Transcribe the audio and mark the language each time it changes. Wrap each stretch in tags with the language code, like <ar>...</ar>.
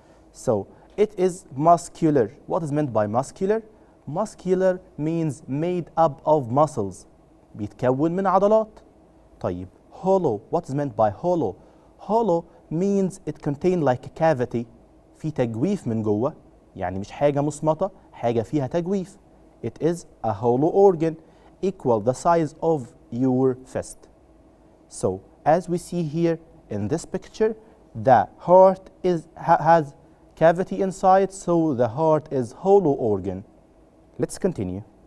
<en>So it is muscular. What is meant by muscular? Muscular means made up of muscles.</en> <ar>بيتكون من عضلات. طيب</ar> <en>hollow. What is meant by hollow? Hollow means it contain like a cavity.</en> <ar>في تجويف من جوه. يعني مش حاجة مصمتة، حاجة فيها تجويف.</ar> <en>It is a hollow organ equal the size of your fist. So as we see here in this picture, the heart has cavity inside, so the heart is hollow organ. Let's continue.</en>